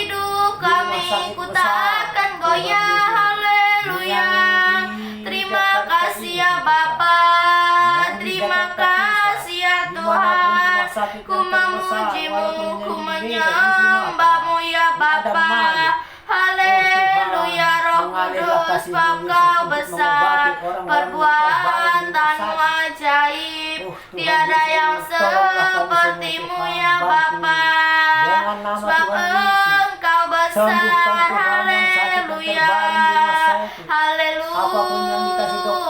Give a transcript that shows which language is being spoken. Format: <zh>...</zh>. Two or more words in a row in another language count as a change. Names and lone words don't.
<id>hidup Di kami rumah sakit ku besar, tak akan Tuhan goyah. Yesus. Haleluya. Yang di Terima Jakarta kasih ini, ya Tuhan. Bapa. Yang di Terima Jakarta Pusat, kasih ya dimanapun rumah Tuhan. sakit Ku yang terbesar, memuji-Mu, walaupun ku yang di Medan, di menyembah-Mu ya Sumatera, di Bapa. Adamali. Haleluya, Roh mengalirlah Kudus, kasih-Mu, Bapa Yesus, Kau untuk besar, mengobati orang-orang yang terbaring di perbuatanmu rumah sakit. ajaib, Tuhan tiada Yesus, yang tolonglah kami seperti-Mu semua, ya Tuhan. Bapa. Dengan nama Sebab Tuhan Yesus, Engkau besar, sembuhkan Tuhan yang sakit dan haleluya, terbaring di rumah sakit. Apapun yang dikasih dokter dan</id>